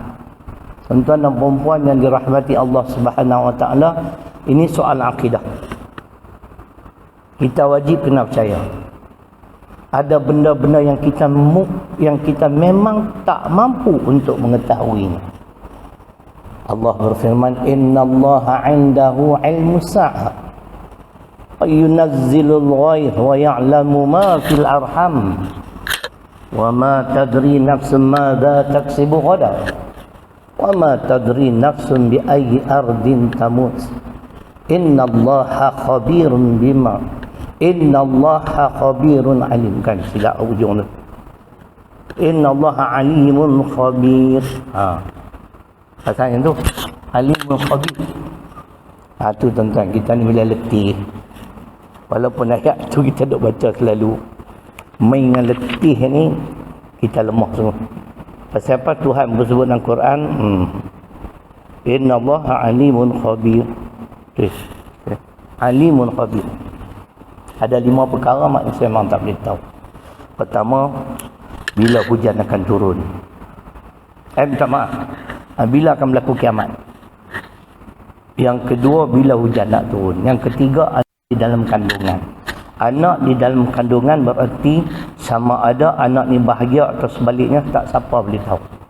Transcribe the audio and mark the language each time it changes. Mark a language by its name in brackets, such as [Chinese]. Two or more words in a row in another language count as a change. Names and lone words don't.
[Malay] Tuan-tuan dan perempuan yang dirahmati Allah [Arabic] سبحانه وتعالى, [Malay] ini soal akidah. Kita wajib kena percaya. Ada benda-benda yang kita memang tak mampu untuk mengetahuinya. Allah berfirman, [Arabic] إن الله عنده علم الساعة وينزل الغيث ويعلم ما في الأرحام وما تدري نفس ماذا تكسب غدا وما تدري نفس بأي أرض تموت. إن الله خبير بما إن الله خبير عليم. [Malay] Kan silap ujung tu. [Arabic] إن الله عليم خبير. [Malay] Pasal tu [Arabic] عليم خبير. [Malay] Tu tuan-tuan, kita ni bila letih, walaupun ayat tu kita duk baca selalu, main dengan letih ni kita lemah semua. Pasal apa Tuhan bersebut dalam Quran, [Arabic] إن الله عليم خبير. عليم خبير. [Malay] Ada 5 perkara manusia memang tak boleh tahu. Pertama, bila hujan akan turun. Minta maaf, bila akan berlaku kiamat. Yang kedua, bila hujan nak turun. Yang ketiga, anak di dalam kandungan. Anak di dalam kandungan berarti sama ada anak ni bahagia atau sebaliknya, tak siapa boleh tahu.